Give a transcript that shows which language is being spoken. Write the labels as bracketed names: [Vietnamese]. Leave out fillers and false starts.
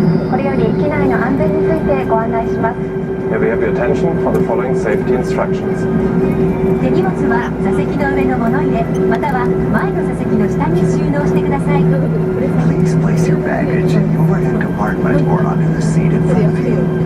[Japanese] これより機内の安全についてご案内します。 [English] Here we have your attention for the following safety instructions. [Japanese] 手荷物は座席の上の物入れまたは前の座席の下に収納してください。 [English] Please place your baggage in the overhead compartment or under the seat in front of you.